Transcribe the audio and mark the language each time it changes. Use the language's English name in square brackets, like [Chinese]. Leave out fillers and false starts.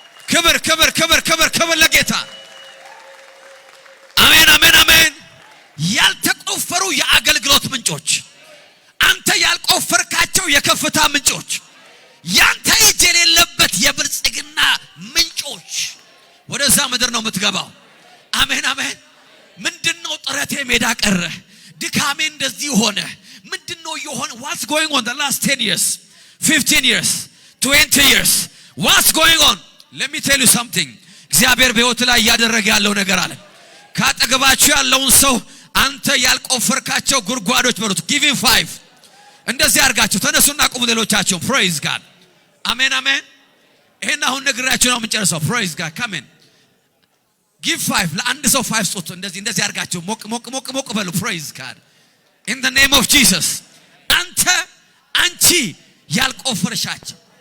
[Amharic] ክብር ክብር ክብር ክብር ክብር ለጌታ። አሜን አሜን አሜን። ያልተቆፈሩ የአገልግሎት ምንጮች፣ አንተ ያልቆፈርካቸው የከፍታ ምንጮች፣ ያንተ እጅ የሌለበት የብልጽግና ምንጮች ወደዛ ምድር ነው የምትገባው። አሜን አሜን። ምንድነው ጥረቴ ሜዳ ቀረ? ድካሜ እንደዚህ ሆነ? ምንድነው የሆነ? [English] what's going on the last 10 years 15 years 20 years what's going on? let me tell you something. [Amharic] እግዚአብሔር በሕይወት ላይ ያደረገ ያለው ነገር አለ። ካጠገባችሁ ያለውን ሰው አንተ ያልቆፈርካቸው ጉድጓዶች በሉት give him 5 እንደዚህ አድርጋችሁ ተነሱና ቁሙ። ሌሎቻችሁ praise God አሜን አሜን። ይሄን አሁን ነግራችሁ ነው የምንጨርሰው። [English] praise God come in give 5 [Amharic] ለአንድ ሰው 5 ጾት እንደዚህ አድርጋችሁ ሞቅ በሉ [English] praise God in the name of Jesus። [Amharic] አንቺ ያልቆፈርሻቸው